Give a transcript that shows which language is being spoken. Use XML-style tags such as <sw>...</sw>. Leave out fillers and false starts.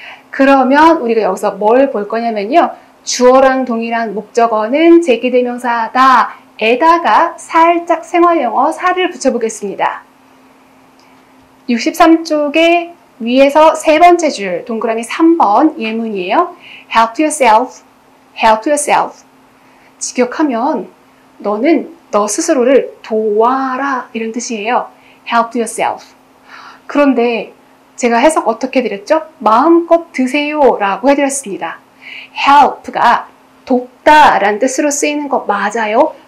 <ko>그러면 우리가 여기서 뭘 볼 거냐면요. 주어랑 동일한 목적어는 제귀대명사다. 에다가 살짝 생활영어 살을 붙여보겠습니다. 63쪽에 위에서 세 번째 줄 동그라미 3번 예문이에요.</ko> <en>Help yourself, help yourself.</en> <ko>직역하면 너는 너 스스로를 도와라 이런 뜻이에요.</ko> <en>Help yourself.</en> <ko>그런데 제가 해석 어떻게 드렸죠? 마음껏 드세요 라고 해드렸습니다. help가 돕다 라는 뜻으로 쓰이는 거 맞아요.</ko>